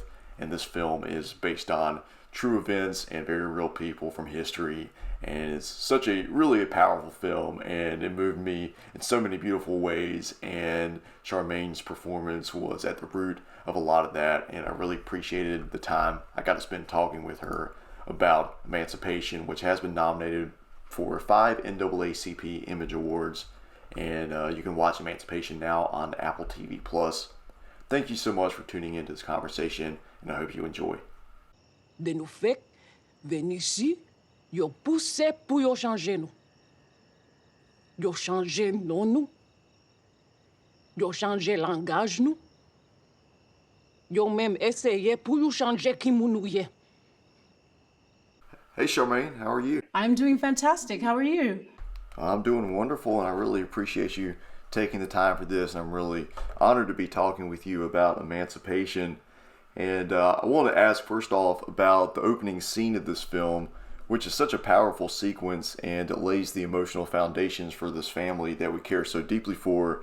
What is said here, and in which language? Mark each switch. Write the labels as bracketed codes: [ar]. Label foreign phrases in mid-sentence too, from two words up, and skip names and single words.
[en] And this film is based on true events and very real people from history, and it's such a really a powerful film, and it moved me in so many beautiful ways, and Charmaine's performance was at the root of a lot of that, and I really appreciated the time I got to spend talking with her about Emancipation, which has been nominated for 5 NAACP Image Awards, and you can watch Emancipation now on AppleTV Plus. Thank you so much for tuning into this conversation, and I hope you enjoy. [ht] De nou fek, ven isi, yo pousse pou yo chanje nou. Yo chanje non nou. Yo chanje langaj nou. Yo même essayé pou yo chanje ki moun nou ye. [en] Hey Charmaine, how are you? I'm doing fantastic. How are you? I'm doing wonderful, and I really appreciate you taking the time for this, and I'm really honored to be talking with you about Emancipation. And I want to ask first off about the opening scene of this film, which is such a powerful sequence, and it lays the emotional foundations for this family that we care so deeply for.